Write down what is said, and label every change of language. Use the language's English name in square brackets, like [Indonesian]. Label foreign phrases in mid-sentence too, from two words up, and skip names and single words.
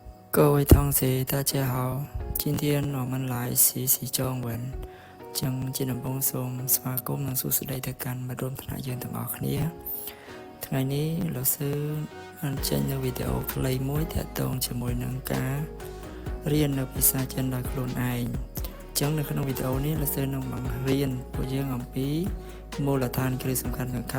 [Chinese] 各位同学，大家好。今天我们来学习中文。 [Khmer] ចឹងជាដំបូងសូមស្វាគមន៍និងសួស្តីទៅកាន់មិត្តរួមថ្នាក់យើងទាំងអស់គ្នាថ្ងៃនេះលោកសឺបានចេញនូវវីដេអូខ្លីមួយទាក់ទងជាមួយនឹងការរៀន នៅភាសាចិនដោយខ្លួនឯងចឹងនៅក្នុងវីដេអូនេះលោកសឺនឹងបង្រៀនពួកយើងអំពីមូលដ្ឋានគ្រឹះសំខាន់ៗ